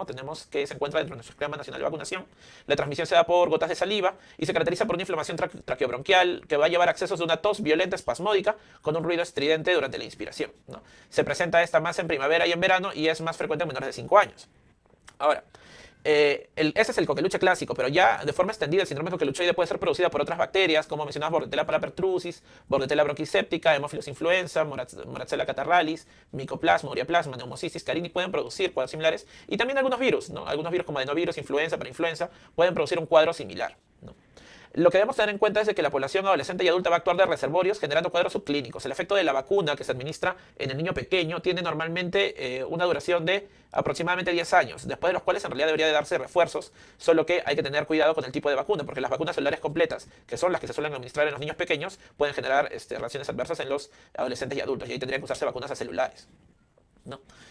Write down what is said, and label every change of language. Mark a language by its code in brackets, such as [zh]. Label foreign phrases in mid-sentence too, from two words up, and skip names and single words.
[es] Tenemos que se encuentra dentro de nuestro esquema nacional de vacunación. La transmisión se da por gotas de saliva y se caracteriza por una inflamación traqueobronquial que va a llevar a accesos de una tos violenta espasmódica con un ruido estridente durante la inspiración, ¿no? Se presenta esta más en primavera y en verano y es más frecuente en menores de 5 años. Ahora, ese es el coqueluche clásico, pero ya de forma extendida el síndrome coqueluchoide puede ser producida por otras bacterias, como mencionabas, Bordetella parapertussis, Bordetella bronquiséptica, Haemophilus influenza, Moraxella catarrhalis, Mycoplasma, Ureaplasma, Pneumocystis carini pueden producir cuadros similares, y también algunos virus, ¿no? Algunos virus como adenovirus, influenza, parainfluenza, pueden producir un cuadro similar, ¿no? Lo que debemos tener en cuenta es que la población adolescente y adulta va a actuar de reservorios generando cuadros subclínicos. El efecto de la vacuna que se administra en el niño pequeño tiene normalmente una duración de aproximadamente 10 años, después de los cuales en realidad debería de darse refuerzos, solo que hay que tener cuidado con el tipo de vacuna, porque las vacunas celulares completas, que son las que se suelen administrar en los niños pequeños, pueden generar reacciones adversas en los adolescentes y adultos, y ahí tendrían que usarse vacunas acelulares, ¿no?